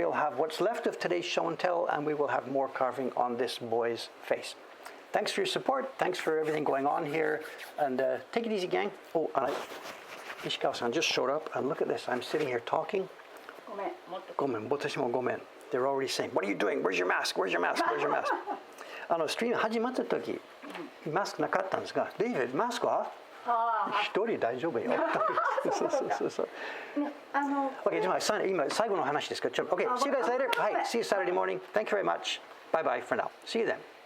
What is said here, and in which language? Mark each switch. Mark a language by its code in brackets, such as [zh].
[en] We'll have what's left of today's show and tell, and we will have more carving on this boy's face. Thanks for your support. Thanks for everything going on here. And take it easy, gang. Oh, Ishikawa-san just showed up, and look at this. I'm sitting here talking. [ja] Gomen. Watashi mo gomen. [en] They're already saying, what are you doing? Where's your mask? Where's your mask? Where's your mask? [ja] ストリーム始まった時、マスクなかったんですが、デイビッド、マスクは一人大丈夫よ。そう。 [en] Okay, [ja] 今最後の話ですから、 [en] Okay, see you guys later. Hi, see you Saturday morning. Thank you very much. Bye bye for now. See you then.